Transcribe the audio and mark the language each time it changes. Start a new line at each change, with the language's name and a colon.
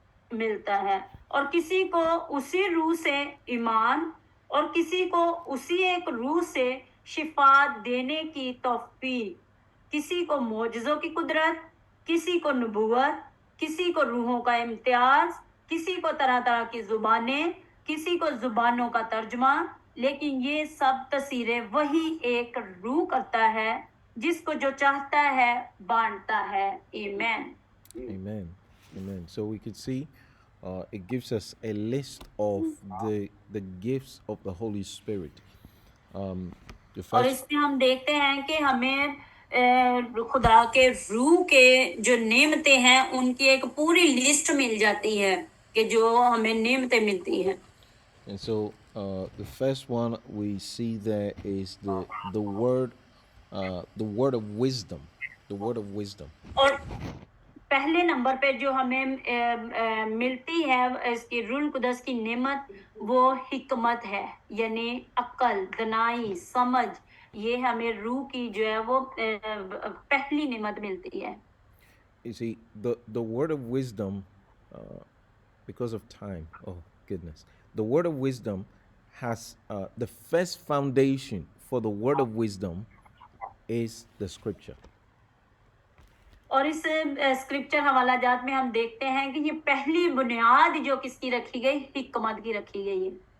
Hindi: मिलता है, और किसी को उसी रूह से ईमान और किसी को उसी एक रूह से शिफा देने की तौफीक, किसी को मोजज़ों की कुदरत, किसी को नबूवत, किसी को रूहों का इम्तियाज, किसी को तरह तरह की जुबानें, किसी को जुबानों का तर्जुमा, लेकिन ये सब तस्वीरें वही एक रूह करता है, जिसको जो चाहता है बांटता है.
English: Amen. Amen. Amen. So we could see it gives us a list of the gifts of the Holy Spirit. The
Hindi: और
English: first,
Hindi: इसमें हम देखते हैं कि हमें खुदा के रूह के जो नेमतें हैं उनकी एक पूरी लिस्ट मिल जाती है कि जो हमें नेमतें मिलती हैं.
English: and so the first one we see there is the word of wisdom, the word of wisdom.
Hindi: और पहले नंबर पे जो हमें मिलती है इसकी रूल कुदस की नेमत वो हिकमत है, यानी अक्ल, दनाई, समझ. ये हमें रूह की जो है वो पहली नेमत मिलती है.
English: You see, the word of wisdom, because of time, oh goodness, the word of wisdom has the first foundation for the word of wisdom is the scripture.
Hindi: और इस स्क्रिप्चर हवाला जात में हम देखते हैं कि ये पहली बुनियाद जो किसकी रखी गई, हिकमत की रखी गई है.